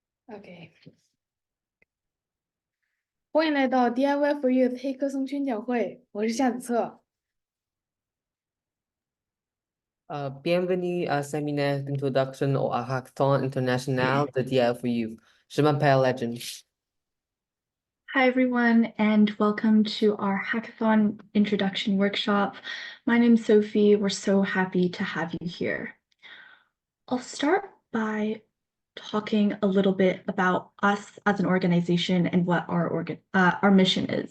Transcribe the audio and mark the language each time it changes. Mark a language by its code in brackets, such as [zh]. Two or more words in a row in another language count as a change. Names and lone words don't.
[zh] OK，欢迎来到 DIY for You 的黑客松宣讲会，我是夏子策。 [fr] Bienvenue à séminaire d'introduction au hackathon international de DIY for You. Je m'appelle Legend. [en] Hi, everyone, and welcome to our hackathon introduction workshop. My name's Sophie. We're so happy to have you here. I'll start by talking a little bit about us as an organization and what our mission is.